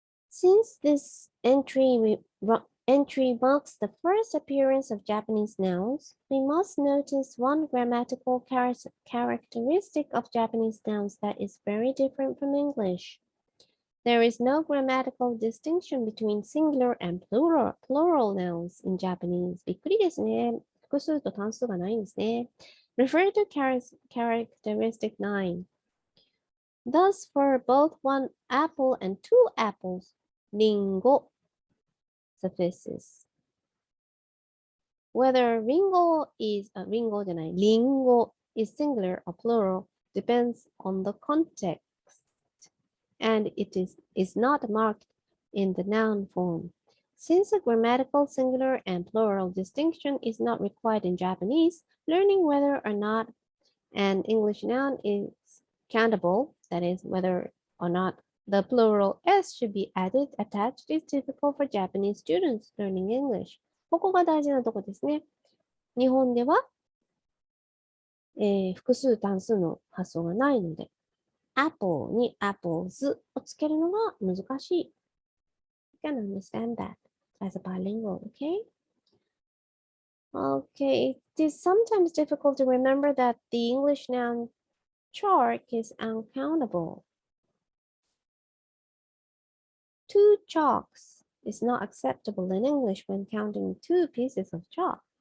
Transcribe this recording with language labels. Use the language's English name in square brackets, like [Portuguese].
[English] Since this entry marks the first appearance of Japanese nouns, we must notice one grammatical characteristic of Japanese nouns that is very different from English. There is no grammatical distinction between singular and plural nouns in Japanese. [Japanese] びっくりですね。複数と単数がないんですね。 [English] Refer to characteristic 9. Thus, for both one apple and two apples, りんご suffices. Whether ringo [Japanese] じゃない、 [English] リンゴ is singular or plural depends on the context, and it is not marked in the noun form. Since a grammatical singular and plural distinction is not required in Japanese, learning whether or not an English noun is countable, that is, whether or not the plural s should be added, attached, is difficult for Japanese students learning English. [Japanese] ここが大事なとこですね。日本では、複数単数の発想がないので、apple に apples をつけるのが難しい。 [English] You can understand that as a bilingual, okay? Okay, it is sometimes difficult to remember that the English noun chalk is uncountable. 2 chalks is not acceptable in English when counting 2 pieces of chalk.